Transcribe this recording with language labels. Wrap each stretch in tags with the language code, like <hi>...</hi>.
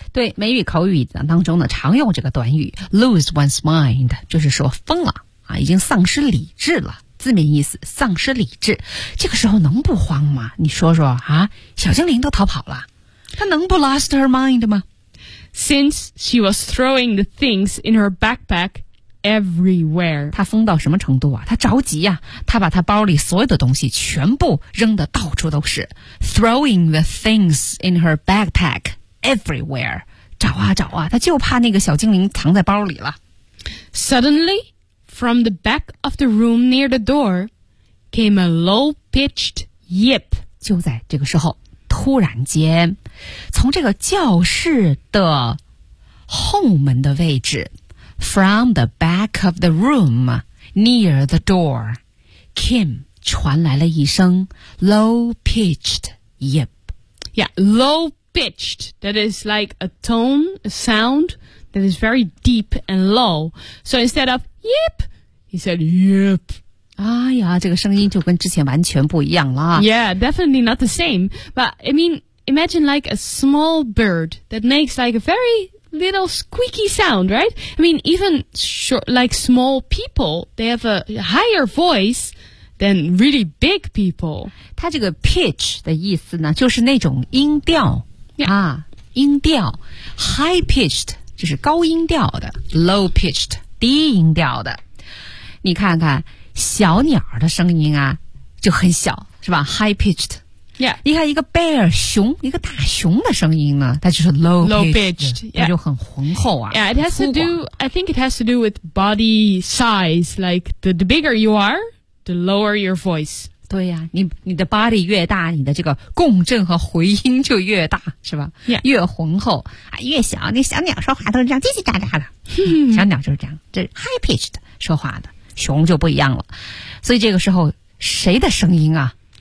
<zh>对，美语口语当中呢，常用这个短语</zh> <en>lose one's mind，</en> <zh>就是说疯了啊，已经丧失理智了。字面意思，丧失理智。这个时候能不慌吗？你说说啊，小精灵都逃跑了，她能不</zh> <en>lost her mind</en> <zh>吗？</zh> <en>Since she was throwing the things in her backpack everywhere，</en> <zh>她疯到什么程度啊？她着急啊，她把她包里所有的东西全部扔得到处都是。</zh> <en>Throwing the things in her backpack everywhere，</en> <zh>找啊找啊，她就怕那个小精灵藏在包里了。</zh> <en>Suddenly from the back of the room near the door came a low-pitched yip.</en> <zh>就在这个时候，突然间，从这个教室的后门的位置，</zh> <en>from the back of the room near the door came</en> <zh>传来了一声</zh> <en>low-pitched yip. Yeah, low-pitched, that is like a tone, a sound that is very deep and low. So instead of yip,He said, yep.</en> <zh>哎呀，这个声音就跟之前完全不一样了。</zh> <en>Yeah, definitely not the same. But, I mean, imagine like a small bird that makes like a very little squeaky sound, right? I mean, even like small people, they have a higher voice than really big people.</en> <zh>它这个 pitch 的意思呢，就是那种音调、</zh> <en>yeah.</en> <zh>啊，音调 high pitched 就是高音调的 low pitched 低音调的。你看看小鸟的声音啊就很小是吧 high pitched、</zh> <en>yeah.</en> <zh>你看一个 bear 熊一个大熊的声音呢它就是 low pitched、</zh> <en>yeah.</en> <zh>它就很浑厚啊</zh> <en>yeah, it has to do, I think it has to do with body size like the bigger you are the lower your voice</en> <zh>对呀、啊、你的 body 越大你的这个共振和回音就越大是吧、</zh> <en>yeah.</en> <zh>越浑厚、啊、越小那小鸟说话都是这样叽叽喳喳的小鸟就是这样这是 high pitched 说话的熊就不一样了，所以这个时候谁的声音啊</zh>